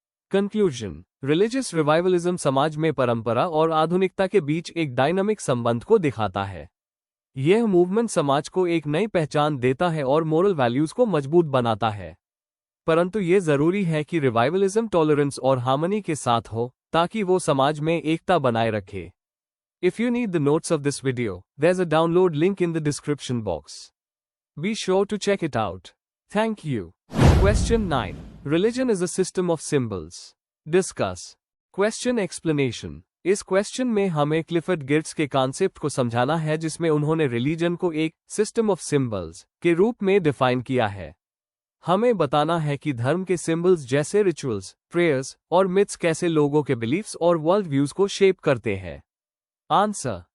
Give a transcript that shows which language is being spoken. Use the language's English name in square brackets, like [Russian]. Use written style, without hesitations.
[Hindi] Conclusion, religious revivalism समाज में परंपरा और आधुनिकता के बीच एक डायनामिक संबंध को दिखाता है। यह मूवमेंट समाज को एक नई पहचान देता है और मोरल वैल्यूज को मजबूत बनाता है। परंतु यह जरूरी है कि रिवाइवलिज्म टॉलरेंस और हार्मनी के साथ हो ताकि वो समाज में एकता बनाए रखे। [English] If you need the notes of this video, there's a download link in the description box. Be sure to check it out. Thank you. Question 9. Religion is a system of symbols. Discuss. Question explanation. [Hindi] इस question में हमें Clifford गिर्ट्स के concept को समझाना है जिसमें उन्होंने religion को एक सिस्टम ऑफ सिंबल्स के रूप में डिफाइन किया है। हमें बताना है कि धर्म के सिंबल्स जैसे रिचुअल्स, प्रेयर्स और मिथ्स कैसे लोगों के बिलीफ्स और वर्ल्ड व्यूज को शेप करते हैं। आंसर।